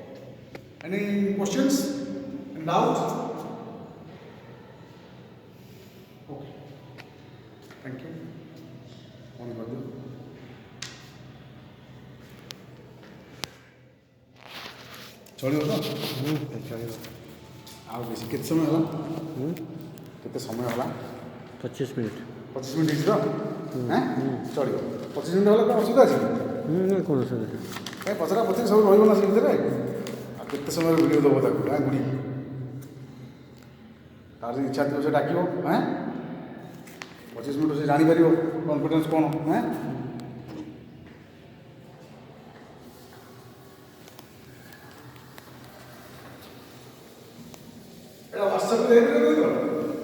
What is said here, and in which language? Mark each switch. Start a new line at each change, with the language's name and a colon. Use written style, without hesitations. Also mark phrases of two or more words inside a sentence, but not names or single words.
English: Any questions and doubts? Okay. Thank you.
Odia: On Badhu.
Hindi: चलिए तो चलिए
Odia: ଆଉ ବେଶୀ କେତେ ସମୟ ହେଲା କେତେ ସମୟ ହେଲା 25 ମିନିଟ୍ 25 ମିନିଟ୍ ହେଇଛି ତ ଚଳିବ 25 ମିନିଟ୍ ହେଲେ କ'ଣ ଅସୁବିଧା ଅଛି କ'ଣ ଅସୁବିଧା କାଇଁ ପଚରା ପଚରି ସବୁ ରହିବ ନା ସେ ଭିତରେ ଆଉ କେତେ ସମୟରେ ଭିଡ଼ିଓ ଦେବ ତାକୁ ଗୁଡ଼ି ତାର ଯଦି ଇଚ୍ଛା ଥିବ ସେ ଡାକିବ 25 ମିନିଟ୍ ସେ ଜାଣିପାରିବ କନଫିଡେନ୍ସ କ'ଣ WhatsApp